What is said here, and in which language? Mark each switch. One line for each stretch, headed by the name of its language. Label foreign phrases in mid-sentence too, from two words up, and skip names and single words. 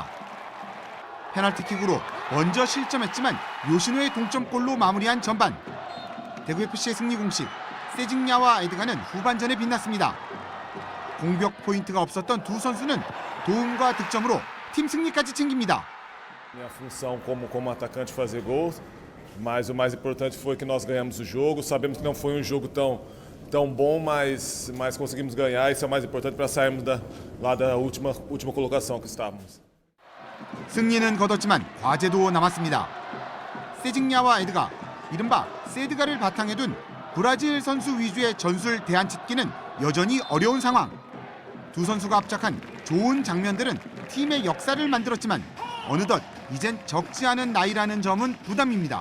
Korean: 페널티킥으로 먼저 실점했지만 요신호의 동점골로 마무리한 전반. 대구FC의 승리 공식, 세징야와 에드가는 후반전에 빛났습니다. 공격 포인트가 없었던 두 선수는 도움과 득점으로 팀 승리까지 챙깁니다.
Portuguese: Minha função como atacante fazer gols, mas o mais importante foi que nós ganhamos o jogo. Sabemos que não foi jogo tão bom, mas conseguimos ganhar. Isso é o mais importante para sairmos lá da última colocação que estávamos.
Korean: 승리는 거뒀지만 과제도 남았습니다. 세징야와 에드가, 이른바 세드가를 바탕에 둔 브라질 선수 위주의 전술 대안찾기는 여전히 어려운 상황. 두 선수가 합작한 좋은 장면들은 팀의 역사를 만들었지만 어느덧 이젠 적지 않은 나이라는 점은 부담입니다.